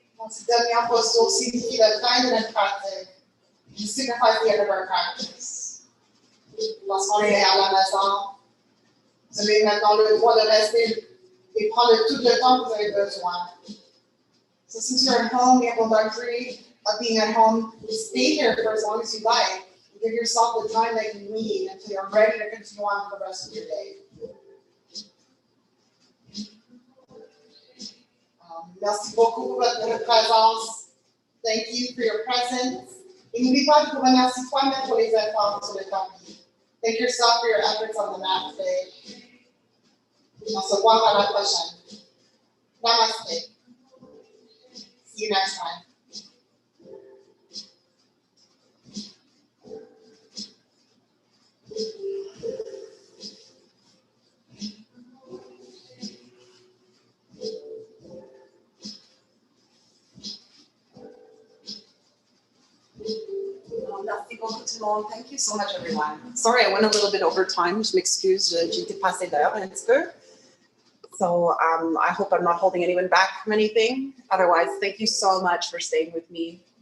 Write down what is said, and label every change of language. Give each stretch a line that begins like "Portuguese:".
French: Cette dernière posture signifie la fin de notre pratique.
English: It signifies the end of our practice.
French: Lorsqu'on est à la maison, vous avez maintenant le droit de rester et prendre tout le temps que vous avez besoin.
English: So since you're at home, you have the luxury of being at home. Stay here for as long as you like. Give yourself the time that you need until you're ready to continue on for the rest of your day.
French: Merci beaucoup pour votre présence.
English: Thank you for your presence.
French: Et n'oublie pas de vous remercier toi-même pour les efforts sur le tapis.
English: Thank yourself for your efforts on the mat today.
French: On se voit à la prochaine.
English: Namaste. See you next time.
French: Merci beaucoup tout le monde.
English: Thank you so much, everyone. Sorry, I went a little bit over time.
French: Je m'excuse, j'ai dépassé d'heure un petit peu.
English: So I hope I'm not holding anyone back from anything. Otherwise, thank you so much for staying with me.